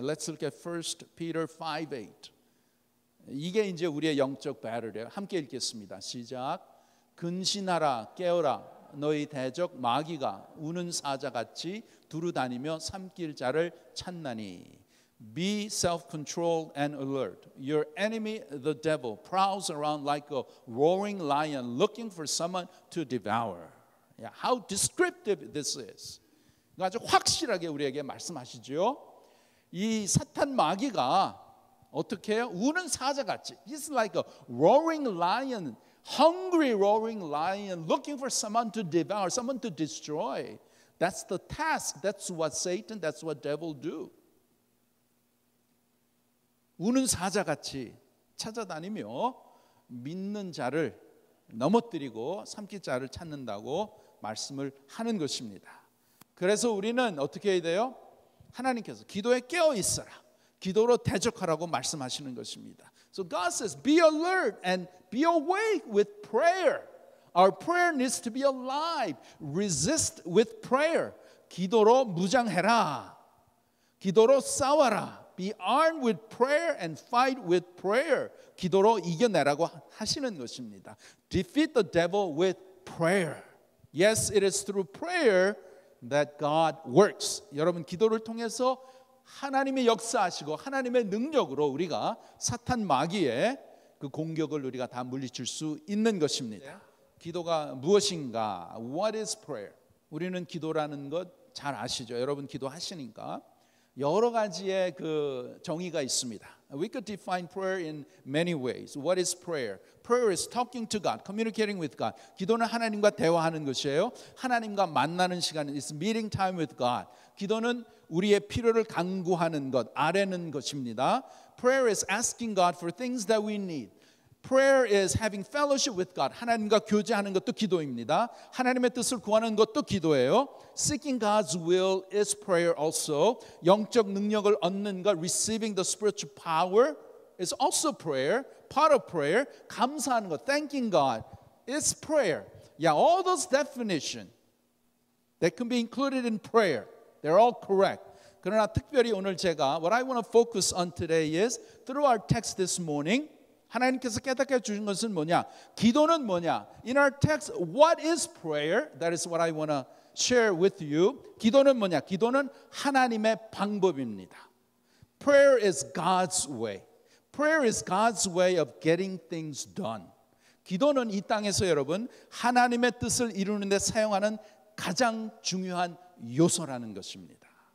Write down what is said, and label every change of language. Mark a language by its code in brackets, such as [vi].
[en] Let's look at 1 Peter 5:8. [ko] 이게 이제 우리의 영적 배틀이에요. 함께 읽겠습니다. 시작. 근신하라 깨어라 너희 대적 마귀가 우는 사자같이 두루다니며 삼킬 자를 찾나니. [en] Be self-controlled and alert. Your enemy, the devil, prowls around like a roaring lion looking for someone to devour. Yeah, how descriptive this is. [ko] 아주 확실하게 우리에게 말씀하시죠. 이 사탄 마귀가 어떻게 해요? 우는 사자같이. [en] He's like a roaring lion, hungry roaring lion looking for someone to devour, someone to destroy. That's the task. That's what Satan, that's what devil do. [ko] 우는 사자같이 찾아다니며 믿는 자를 넘어뜨리고 삼킬 자를 찾는다고 말씀을 하는 것입니다. 그래서 우리는 어떻게 해야 돼요? 하나님께서 기도에 깨어 있어라. 기도로 대적하라고 말씀하시는 것입니다. [en] So God says, be alert and be awake with prayer. Our prayer needs to be alive. Resist with prayer. [ko] 기도로 무장해라. 기도로 싸워라. [en] Be armed with prayer and fight with prayer. [ko] 기도로 이겨내라고 하시는 것입니다. [en] Defeat the devil with prayer. Yes, it is through prayer that God works. [ko] 여러분 기도를 통해서 하나님의 역사하시고 하나님의 능력으로 우리가 사탄 마귀의 그 공격을 우리가 다 물리칠 수 있는 것입니다. 기도가 무엇인가? [en] What is prayer? [ko] 우리는 기도라는 것 잘 아시죠? 여러분 기도하시니까 여러 가지의 그 정의가 있습니다. [en] We could define prayer in many ways. What is prayer? Prayer is talking to God, communicating with God. [ko] 기도는 하나님과 대화하는 것이에요. 하나님과 만나는 시간, [en] it's meeting time with God. [ko] 기도는 우리의 필요를 간구하는 것, 아뢰는 것입니다. [en] Prayer is asking God for things that we need. Prayer is having fellowship with God. [ko] 하나님과 교제하는 것도 기도입니다. 하나님의 뜻을 구하는 것도 기도예요. [en] Seeking God's will is prayer also. [ko] 영적 능력을 얻는 것, [en] receiving the spiritual power is also prayer. Part of prayer. [ko] 감사하는 것, [en] thanking God is prayer. Yeah, all those definitions that can be included in prayer, they're all correct. [ko] 그러나 특별히 오늘 제가 [en] what I want to focus on today is through our text this morning. [ko] 하나님께서 깨닫게 주신 것은 뭐냐? 기도는 뭐냐? In our text, what is prayer? That is what I want to share with you. 기도는 뭐냐? 기도는 하나님의 방법입니다. [en] Prayer is God's way. Prayer is God's way of getting things done. [ko] 기도는 이 땅에서 여러분 하나님의 뜻을 이루는 데 사용하는 가장 중요한 요소라는 것입니다.